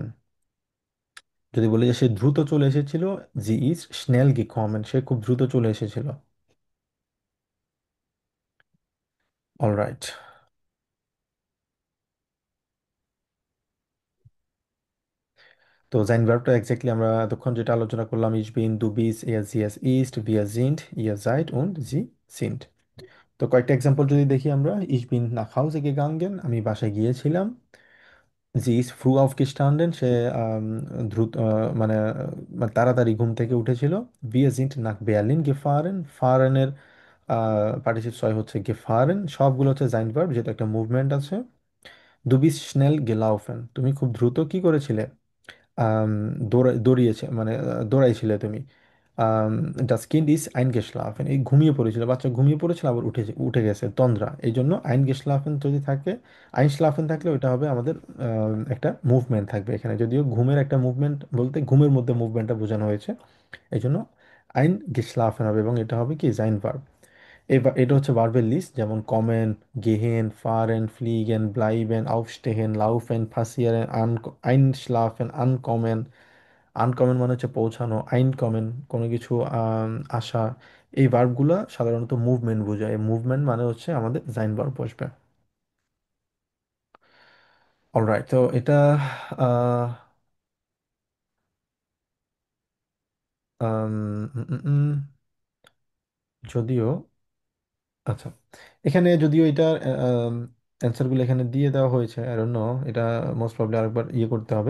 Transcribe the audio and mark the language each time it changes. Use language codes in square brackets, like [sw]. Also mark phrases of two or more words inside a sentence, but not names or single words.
[bn] যদি বলি যে সে দ্রুত চলে এসেছিল, [de] sie ist schnell gekommen, [bn] সে খুব দ্রুত চলে এসেছিল। অলরাইট, তো জাইন ভার্বটা এক্স্যাক্টলি আমরা এতক্ষণ যেটা আলোচনা করলাম, [de] ich bin, du bist, er sie es ist, wir sind, ihr seid und sie sind। [bn] তো কয়েকটা এক্সাম্পল যদি দেখি আমরা, [de] ich bin nach Hause gegangen, [bn] আমি বাসায় গিয়েছিলাম। [de] sie ist früh aufgestanden, [bn] সে দ্রুত মানে তাড়াতাড়ি ঘুম থেকে উঠেছিল। [de] wir sind nach Berlin gefahren, [bn] ফারেনের পার্টিসিপ ছয় হচ্ছে gefahren। সবগুলো হচ্ছে জাইন ভার্ব, যেটা একটা মুভমেন্ট আছে। [de] du bist schnell gelaufen, [bn] তুমি খুব দ্রুত কি করেছিলে? দৌড়িয়েছে মানে দৌড়াইছিলে তুমি। [de] das Kind ist eingeschlafen, [bn] এই ঘুমিয়ে পড়েছিল, বাচ্চা ঘুমিয়ে পড়েছিল আবার উঠে গেছে, তন্দ্রা। এই জন্য eingeschlafen যদি থাকে, einschlafen থাকলে ওইটা হবে আমাদের একটা মুভমেন্ট থাকবে এখানে। যদিও ঘুমের একটা মুভমেন্ট বলতে ঘুমের মধ্যে মুভমেন্টটা বোঝানো হয়েছে, এই জন্য eingeschlafen হবে এবং এটা হবে কি? জাইন ভার্ব। এটা হচ্ছে ভার্বের লিস্ট, যেমন [de] kommen, gehen, fahren, fliegen, bleiben, aufstehen, laufen, passieren, einschlafen, ankommen। [bn] আনকমন মানে হচ্ছে পৌঁছানো, [de] ein kommen [bn] কোনো কিছু আসা, এই ভার্বগুলো সাধারণত মুভমেন্ট বোঝায়, মুভমেন্ট মানে হচ্ছে আমাদের জাইন ভার্ব বসবে। অলরাইট, তো এটা আহ, আম, উম, উম, উম, যদিও আচ্ছা, এখানে যদিও এটার অ্যান্সারগুলো এখানে দিয়ে দেওয়া হয়েছে, [en] I don't know, [bn] এটা [en] most probably [bn] আরেকবার ইয়ে করতে হবে।